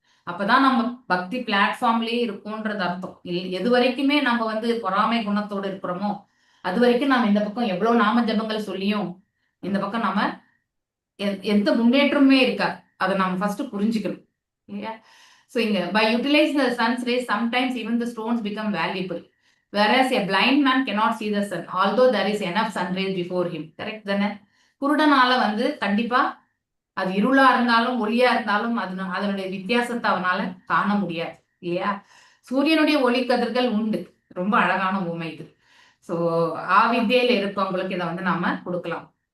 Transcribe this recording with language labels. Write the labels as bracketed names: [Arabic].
[Tamil] அப்பதான் நம்ம பக்தி பிளாட்ஃபார்ம்லயே இருக்கும்ன்றது அர்த்தம். எது வரைக்குமே நம்ம வந்து பொறாமை குணத்தோடு இருக்கிறோமோ அது வரைக்கும் நாம இந்த பக்கம் எவ்வளவு நாம ஜபங்கள் சொல்லியும் இந்த பக்கம் நாம எந்த முன்னேற்றமே இருக்காது. அதை நாம ஃபர்ஸ்ட் புரிஞ்சுக்கணும் இல்லையா? [English] So by utilizing the sun's rays, sometimes even the stones become valuable. Whereas a blind man cannot see the sun, although there is enough sun rays before him. [Tamil] Correct தானே? குருடனால வந்து கண்டிப்பா அது இருளா இருந்தாலும் ஒளியா இருந்தாலும் அதனுடைய வித்தியாசத்தை அவனால காண முடியாது இல்லையா? சூரியனுடைய ஒளி கதிர்கள் உண்டு. ரொம்ப அழகான உண்மை இது. ஸோ ஆவித்தியில இருக்கிறவங்களுக்கு இதை வந்து நாம கொடுக்கலாம்.